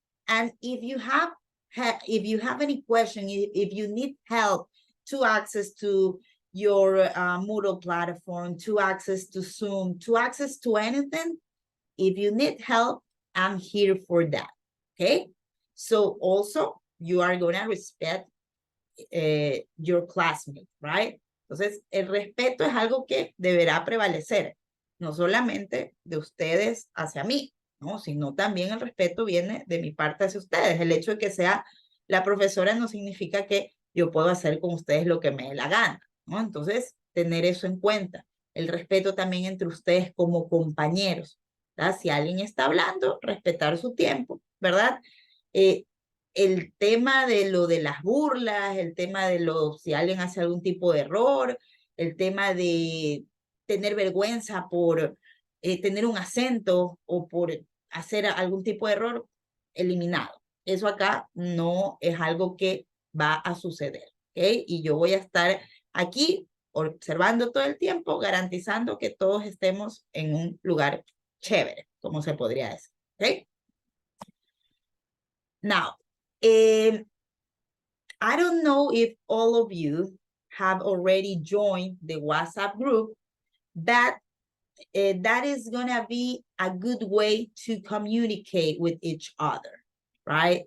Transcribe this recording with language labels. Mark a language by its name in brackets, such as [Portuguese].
[English] And if you have any question, if you need help to access to your Moodle platform, to access to Zoom, to access to anything, if you need help, I'm here for that, okay? So also, you are gonna respect your classmate, right? [Spanish] Entonces, el respeto es algo que deberá prevalecer, no solamente de ustedes hacia mí, ¿no? Sino también el respeto viene de mi parte hacia ustedes. El hecho de que sea la profesora no significa que yo puedo hacer con ustedes lo que me dé la gana, ¿no? Entonces, tener eso en cuenta. El respeto también entre ustedes como compañeros, ¿verdad? Si alguien está hablando, respetar su tiempo, ¿verdad? El tema de lo de las burlas, el tema de si alguien hace algún tipo de error, el tema de tener vergüenza por tener un acento o por hacer algún tipo de error, eliminado. Eso acá no es algo que va a suceder, ¿ok? Y yo voy a estar aquí observando todo el tiempo, garantizando que todos estemos en un lugar chévere, como se podría decir, ¿ok? [English] Now, I don't know if all of you have already joined the WhatsApp group, but that is gonna be a good way to communicate with each other, right?